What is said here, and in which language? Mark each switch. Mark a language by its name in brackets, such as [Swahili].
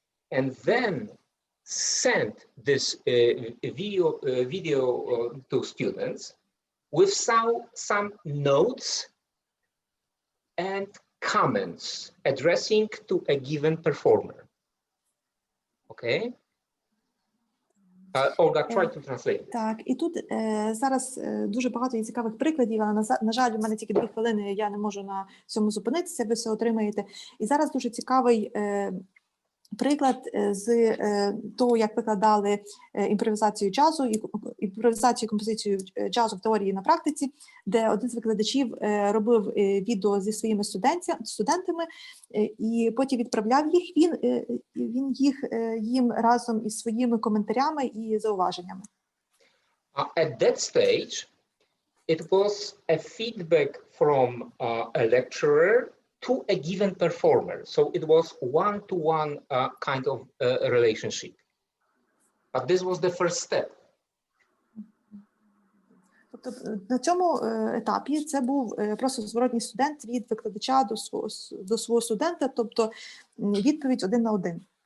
[English] And then sent this video to students with some notes and comments addressing to a given performer. Okay. Olga, try to translate. [Ukrainian] Так, і тут зараз дуже багато є цікавих прикладів, але, на жаль, у мене тільки 2 хвилини, я не можу на цьому зупинитися, ви все отримаєте. І зараз дуже цікавий приклад з того, як викладали імпровізацію джазу, імпровізацію, композицію джазу в теорії на практиці, де один з викладачів робив відео зі своїми студентами і потім відправляв їх, він їм разом із своїми коментарями і зауваженнями. [English] At that stage, it was a feedback from a lecturer to a given performer. So it was one-to-one kind of relationship. But this was the first step. [Ukrainian] Тобто на цьому етапі це був просто зворотній студент від викладача до свого студента, тобто відповідь 1 на 1.